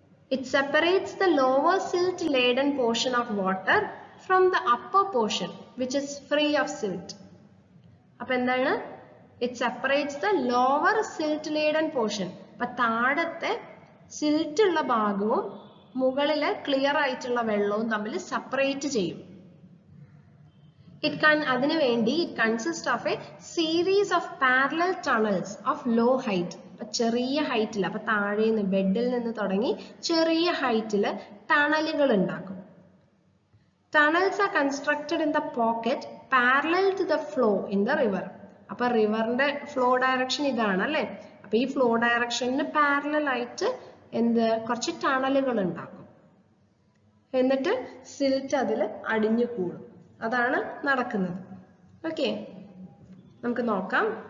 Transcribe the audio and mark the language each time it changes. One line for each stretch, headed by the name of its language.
English: It separates the lower silt laden portion of water from the upper portion which is free of silt.
Malayalam: അപ്പൊ എന്താണ്,
English: It separates the lower silt laden portion.
Malayalam: അപ്പൊ താഴത്തെ silt ഉള്ള ഭാഗവും മുകളിലെ clear ആയിട്ടുള്ള വെള്ളവും തമ്മിൽ സെപ്പറേറ്റ് ചെയ്യും. അതിനുവേണ്ടി
English: it consists of a series of parallel tunnels of low height.
Malayalam: ചെറിയ ഹൈറ്റിൽ, അപ്പൊ താഴേന്ന് ബെഡിൽ നിന്ന് തുടങ്ങി ചെറിയ ഹൈറ്റിൽ ടണലുകൾ ഉണ്ടാക്കും.
English: Tunnels are constructed in the pocket parallel to the flow in the river.
Malayalam: അപ്പൊ റിവറിന്റെ ഫ്ലോ ഡയറക്ഷൻ ഇതാണ് അല്ലെ. അപ്പൊ ഈ ഫ്ലോ ഡയറക്ഷന് പാരലൽ ആയിട്ട് കുറച്ച് ടണലുകൾ ഉണ്ടാക്കും. എന്നിട്ട് സിൽറ്റ് അതിൽ അടിഞ്ഞു കൂടും. അതാണ് നടക്കുന്നത്. ഓക്കെ, നമുക്ക് നോക്കാം.